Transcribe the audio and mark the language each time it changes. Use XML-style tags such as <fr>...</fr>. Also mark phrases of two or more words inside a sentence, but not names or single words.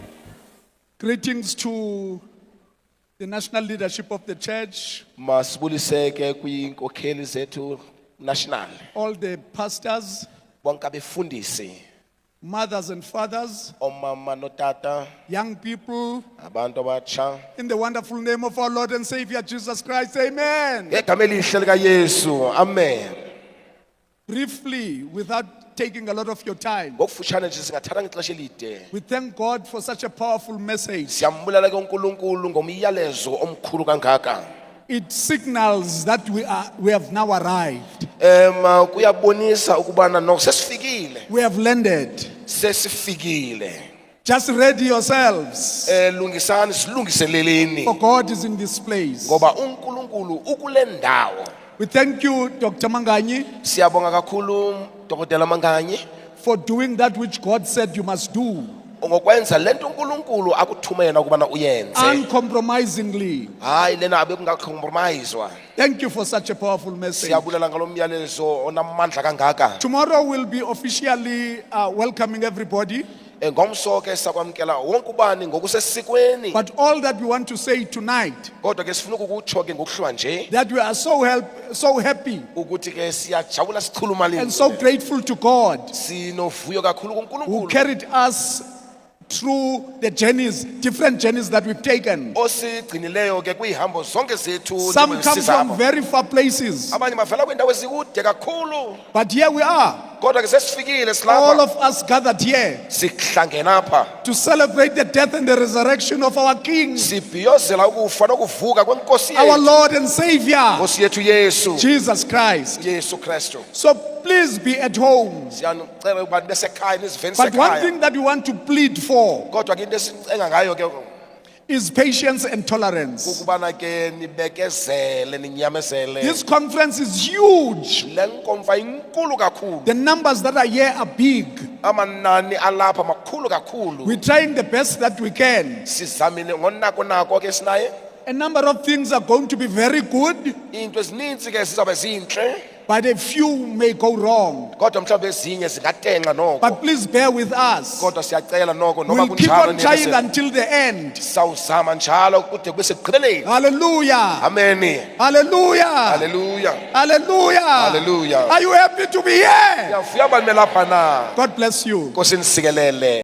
<en>Greetings to the national leadership of the church,</en> <xh>Masibuliseke kwinkokheli zethu national.</xh> <en>all the pastors,</en> <xh>Bonke abefundisi,</xh> <en>mothers and fathers,</en> <xh>omama notata,</xh> <en>young people,</en> <xh>abantu abatsha.</xh> <en>in the wonderful name of our Lord and Savior Jesus Christ. Amen.</en> <xh>Ngegama elihle likaYesu. Amen.</xh> <en>Briefly, without taking a lot of your time,</en> <xh>Ngokufutshane nje singathatha ixesha elide.</xh> <en>we thank God for such a powerful message.</en> <xh>Siyambulela ke uNkulunkulu ngomyalezo omkhulu kangaka.</xh> <en>It signals that we have now arrived.</en> <xh>Kuyabonisa ukubana no sesifikile.</xh> <en>We have landed.</en> <xh>Sesifikile.</xh> <en>Just ready yourselves,</en> <xh>Lungisani silungiseleleni</xh> <en>for God is in this place.</en> <xh>ngoba uNkulunkulu ukule ndawo.</xh> <en>We thank you, Dr. Manganyi,</en> <xh>Siyabonga kakhulu Dr. Manganyi</xh> <en>for doing that which God said you must do,</en> <xh>ngokwenza lento uNkulunkulu akuthumela ukubana uyenze.</xh> <en>uncompromisingly.</en> <xh>Hayi lena abe kungacompromisewa.</xh> <en>Thank you for such a powerful message.</en> <xh>Siyabulela ngalomyalezo onamandla kangaka.</xh> <en>Tomorrow we'll be officially welcoming everybody.</en> <xh>Ngomso ke sakwamkela wonke ubani ngokusesikweni.</xh> <en>But all that we want to say tonight,</en> <xh>Kodwa ke sifuna ukukutsho ke ngokuhlwa nje</xh> <en>that we are so happy</en> <xh>ukuthi ke siyajabula sichulumalile.</xh> <en>and so grateful to God</en> <xh>Sinovuyo kakhulu</xh> <en>who</en> <xh>kuNkulunkulu.</xh> <en>carried us through the journeys, different journeys that we've taken.</en> <xh>Osigcinileyo ke kwihambo zonke zethu.</xh> <en>Some come from very far places,</en> <xh>Abanye bavela kwindawo ezikude kakhulu.</xh> <en>but here we are,</en> <xh>Kodwa ke sesifikile</xh> <en>all</en> <xh>silapha.</xh> <en>of us gathered here</en> <xh>Sihlangene apha.</xh> <en>to celebrate the death and the resurrection of our King,</en> <xh>Sibhiyozela ukufa nokuvuka kwenkosi</xh> <en>our</en> <xh>yethu.</xh> <en>Lord and Savior,</en> <xh>Nkosi yethu Yesu.</xh> <en>Jesus Christ.</en> <xh>Yesu Kristu.</xh> <en>So please be at home.</en> <xh>Siyanicela ukuba nibe sekhaya niziveni</xh> <en>But one</en> <xh>sekhaya.</xh> <en>thing that we want to plead for</en> <xh>Kodwa ke into esicenga ngayo ke</xh> <en>is patience and tolerance.</en> <xh>ukubana ke nibekezele ninyamezele.</xh> <en>This conference is huge.</en> <xh>Le nkomfa inkulu kakhulu.</xh> <en>The numbers that are here are big.</en> <xh>Amanani alapha makhulu kakhulu.</xh> <en>We're trying the best that we can.</en> <xh>Sizamile ngonako nako ke sinaye.</xh> <en>A number of things are going to be very good,</en> <xh>Into ezininzi ke sizabe zinhle,</xh> <en>but a few may go wrong.</en> <xh>kodwa mhlawumbe ezinye zingatenga noko.</xh> <en>But please bear with us.</en> <xh>Kodwa siyacela noko noma</xh> <en>We'll keep</en> <xh>kunjalo</xh> <en>on trying</en> <xh>niyemezele.</xh> <en>until the end.</en> <xh>Sawuzama njalo kude kube sekugqibeleni. Hallelujah. Amen. Hallelujah. Hallelujah. Hallelujah. Hallelujah.</xh> <en>Are you happy to be here?</en> <xh>Siyafuna bani lapha na.</xh> <en>God bless you.</en> <xh>Nkosi nisikelele.</xh>